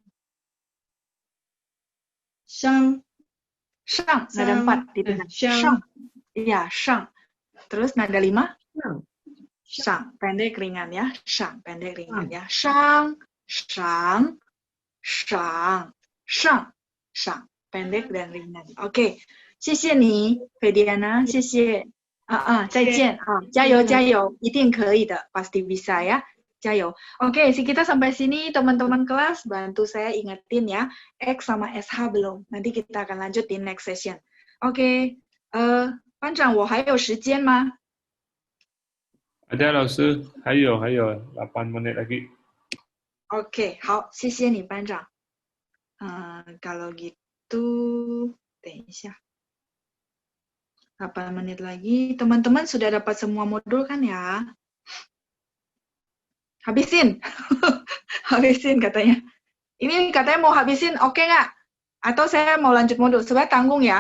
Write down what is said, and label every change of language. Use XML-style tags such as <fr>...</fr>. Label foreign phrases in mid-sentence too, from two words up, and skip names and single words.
<id>Nada 4 di tengah. Shang. Iya, shang. Terus nada 5. Shang, pendek ringan ya. Shang, pendek ringan ya. Shang, pendek dan ringan. Oke.</id> <zh>谢谢你 Fediana, 谢谢。再见啊，加油加油，一定可以的，</zh> <id>pasti bisa ya.</id> <zh>加油.</zh> <id>Oke, kita sampai sini teman-teman kelas, bantu saya ingetin ya, X sama SH belum. Nanti kita akan lanjut di</id> <en>next session.</en> <id>Oke,</id> <zh>班长我还有时间吗？</zh> <id>Ada</id> <zh>老师，还有</zh> <id>8 menit lagi. Oke,</id> <zh>好，谢谢你班长。</zh> <id>kalau gitu,</id> <zh>等一下。</zh> <id>8 menit lagi. Teman-teman sudah dapat semua modul kan ya? Habisin. Habisin katanya. Ini katanya mau habisin, oke nggak? Atau saya mau lanjut modul? Sebenarnya tanggung ya.</id>